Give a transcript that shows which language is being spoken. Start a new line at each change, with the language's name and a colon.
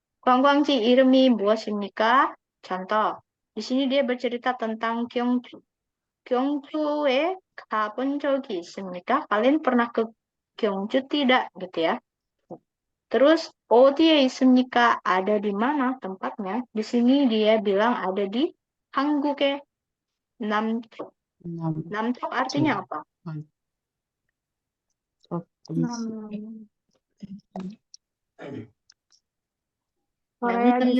Korean: Guangguangji 이름이 무엇입니까?
Indonesian: Contoh. Di sini dia bercerita tentang Gyeongju.
Korean: Gyeongju에 가본 적이 있습니까?
Indonesian: Kalian pernah ke Gyeongju tidak gitu ya? Terus
Korean: 어디에 있습니까?
Indonesian: Ada di mana tempatnya? Di sini dia bilang ada di
Korean: 한국의 남쪽. Nam 남쪽
Indonesian: artinya apa? provinsi. Korea di